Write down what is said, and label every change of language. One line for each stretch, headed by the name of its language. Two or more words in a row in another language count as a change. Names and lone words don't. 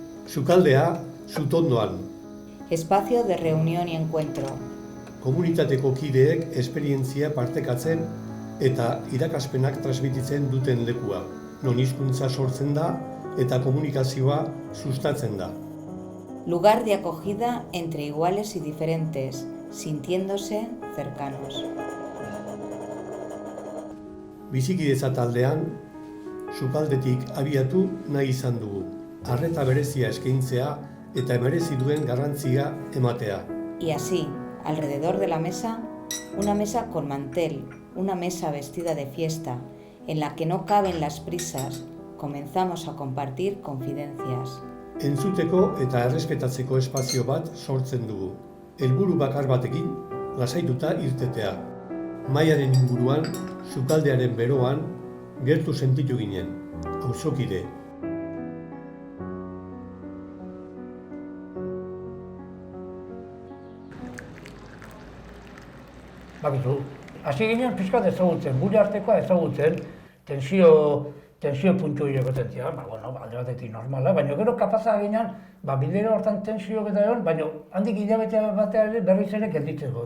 Basque: Sukaldea, Sutondoan.
Spanish: Espacio de reunión y encuentro.
Basque: Komunitateko kideek esperientzia partekatzen eta irakaspenak transmititzen duten lekua, non hizkuntza sortzen da eta komunikazioa sustatzen da.
Spanish: Lugar de acogida entre iguales y diferentes, sintiéndose cercanos.
Basque: Bizikidetza taldean, sukaldetik abiatu nahi izan dugu. Arreta berezia eskaintzea eta merezi duen garrantzia ematea.
Spanish: Y así, alrededor de la mesa, una mesa con mantel, una mesa vestida de fiesta, en la que no caben las prisas, comenzamos a compartir confidencias.
Basque: Entzuteko eta errespetatzeko espazio bat sortzen dugu. Helburu bakar batekin, lasaituta irtetea. Mahaiaren inguruan, sukaldearen beroan, gertu sentitu ginen, auzokide. Bakizu, hasi ginen pixkat ezagutzen, gure artekoa ezagutzen, tensio puntu horiek potentzia, alde batetik normala, baina gero kapazak ginen, bidera hortan tensio beta egon, baina handik hilabetea batea ere berriz ere gelditzeko.